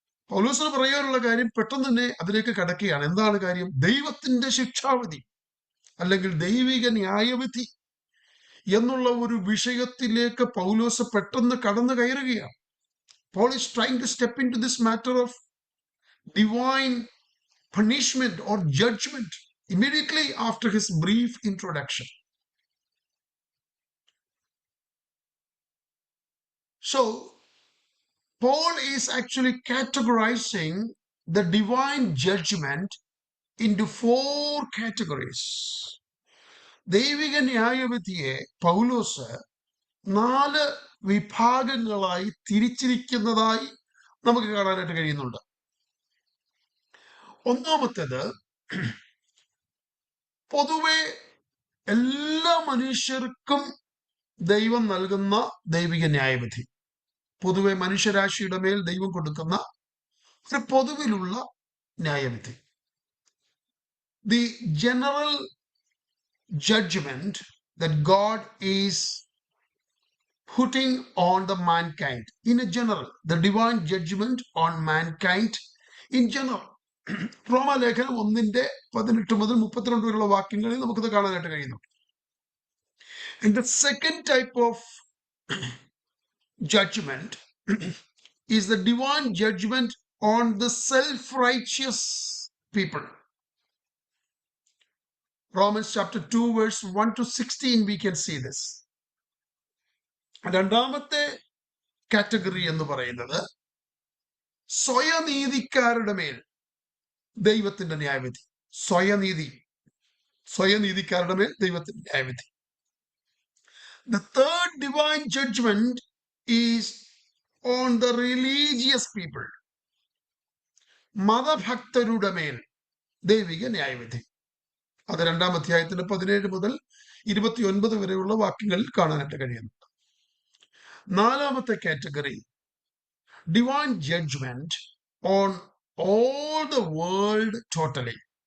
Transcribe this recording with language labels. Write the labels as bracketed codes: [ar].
[ml] പൗലോസിന് പറയാനുള്ള കാര്യം പെട്ടെന്ന് തന്നെ അതിലേക്ക് കടക്കുകയാണ്. എന്താണ് കാര്യം? ദൈവത്തിന്റെ ശിക്ഷാവിധി അല്ലെങ്കിൽ ദൈവിക ന്യായവിധി എന്നുള്ള ഒരു വിഷയത്തിലേക്ക് പൗലോസ് പെട്ടെന്ന് കടന്നു കയറുകയാണ്. [en] Paul is trying to step into this matter of divine punishment or judgment immediately after his brief introduction. So Paul is actually categorizing the divine judgment into 4 categories. [ml] ദൈവിക ന്യായവിധിയെ പൗലോസ് 4 വിഭാഗങ്ങളായി തിരിച്ചിരിക്കുന്നതായി നമുക്ക് കാണാനായിട്ട് കഴിയുന്നുണ്ട്. ഒന്നാമത്തേത് പൊതുവെ എല്ലാ മനുഷ്യർക്കും ദൈവം നൽകുന്ന ദൈവിക ന്യായവിധി, പൊതുവെ മനുഷ്യരാശിയുടെ മേൽ ദൈവം കൊടുക്കുന്ന ഒരു പൊതുവിലുള്ള ന്യായവിധി. [en] The general judgment that God is putting on the mankind in a general, the divine judgment on mankind in general. [ml] റോമാലേഖനം 1:18 മുതൽ 32 വരെയുള്ള വാക്യങ്ങളിൽ നമുക്കത് കാണാനായിട്ട് കഴിയുന്നു. [en] And the second type of judgment is the divine judgment on the self-righteous people. Romans chapter 2 verse 1 to 16 we can see this. [ml] രണ്ടാമത്തെ category എന്ന് പറയുന്നത് സ്വയനീതിക്കാരുടെ മേൽ ദൈവത്തിന്റെ ന്യായവിധി. സ്വയനീതിക്കാരുടെ മേൽ ദൈവത്തിന്റെ ന്യായവിധി. [en] The third divine judgment is on the religious people. [ml] മതഭക്തരുടെ മേൽ ദൈവിക ന്യായവിധി. അത് 2-ാം അധ്യായത്തിന്റെ 17 മുതൽ 29 വരെയുള്ള വാക്യങ്ങളിൽ കാണാനായിട്ട് കഴിയുന്നു. 4ാമത്തെ category, [en] divine judgment on all the world totally.